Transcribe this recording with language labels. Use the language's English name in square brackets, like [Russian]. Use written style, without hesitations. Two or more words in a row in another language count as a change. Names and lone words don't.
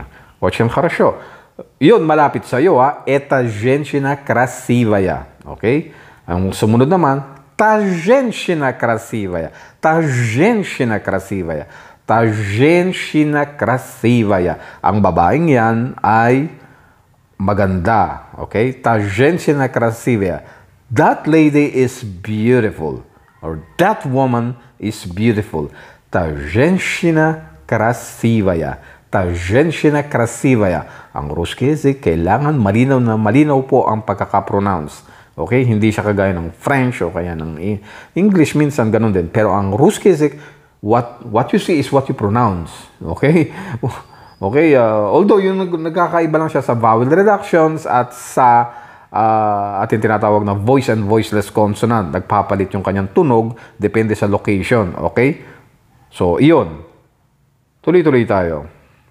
[Russian] Очень хорошо. [Filipino] Yun, malapit sa'yo, ha. [Russian] Это женщина красивая. [Filipino] Okay? Ang sumunod naman, [Russian] та женщина красивая. Та женщина красивая. Та женщина красивая. [Filipino] Ang babaeng yan ay maganda. [Russian] Okay? Та женщина красивая. [English] That lady is beautiful. Or that woman is beautiful. [Russian] Та женщина красивая. Та женщина красивая. Ang русский язык, [Filipino] kailangan malinaw na malinaw po ang pagkaka-pronounce. Okay? Hindi siya kagaya ng French o kaya ng English, minsan ganun din. Pero ang [Russian] rусский язык, [English] what you see is what you pronounce. Okay? [Filipino] Okay? Although yung nagkakaiba lang siya sa [English] vowel reductions [Filipino] at sa ating tinatawag na [English] voice and voiceless consonant. [Filipino] Nagpapalit yung kanyang tunog depende sa location. Okay? So, iyon. Tuloy-tuloy tayo.